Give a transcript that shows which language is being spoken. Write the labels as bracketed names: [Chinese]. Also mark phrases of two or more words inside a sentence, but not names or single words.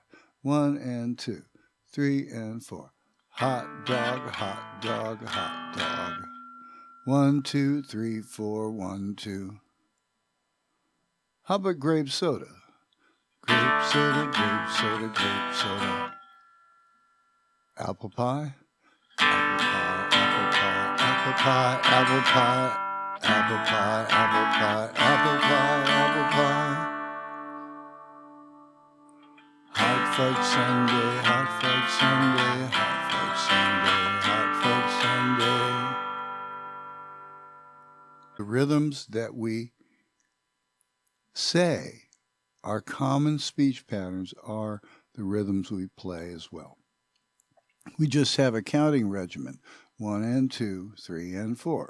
[English] 1 and 2, 3 and 4. Hot dog, hot dog, hot dog. 1, 2, 3, 4, 1, 2. How about grape soda? Grape soda, grape soda, grape soda. Apple pie, apple pie, apple pie, apple pie, apple pie, apple pie, apple pie, apple pie. Hot fudge sundae, hot fudge sundae, hot fudge sundae, hot fudge sundae. The rhythms that we say, our common speech patterns, are the rhythms we play as well. We just have a counting regimen, 1 and 2, 3 and 4.